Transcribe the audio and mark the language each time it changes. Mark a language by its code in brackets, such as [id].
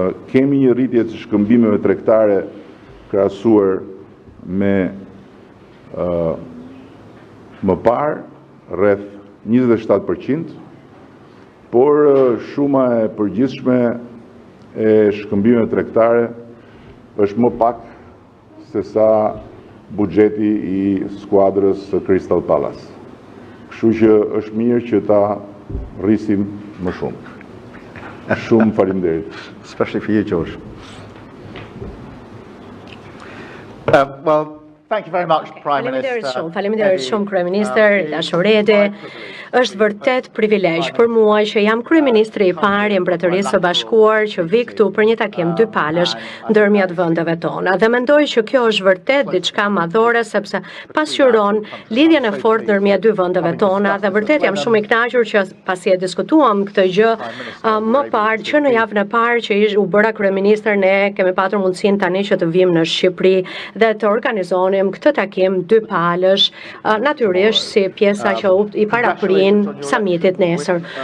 [sq] Kemi një rritje të shkëmbimeve tregtare krahasuar me më parë rreth 27%, por shuma e përgjithshme e shkëmbimeve tregtare është më pak se sa buxheti i skuadrës së Crystal Palace. Kështu që është mirë që ta rrisim më shumë. Shumë faleminderit. [en] Especially for you, George. Well, thank you very much, Prime Minister. [sq] Faleminderit shumë, Kryeministër Dashureti. Është vërtet privilegj për mua që jam kryeministri i parë i Mbretërisë së Bashkuar që vi këtu për një takim dypalësh ndërmjet vendeve tona. Dhe mendoj që kjo është vërtet diçka madhore sepse pasqyron lidhjen e fortë ndërmjet dy vendeve tona dhe vërtet jam shumë i kënaqur që pasi e diskutuam këtë gjë më parë që në javën e parë që u bëra kryeministër ne kemi patur mundësinë tani që të vim në Shqipëri dhe të organizonim këtë takim dypalësh, natyrisht si pjesa që i paraprin summitit nesër.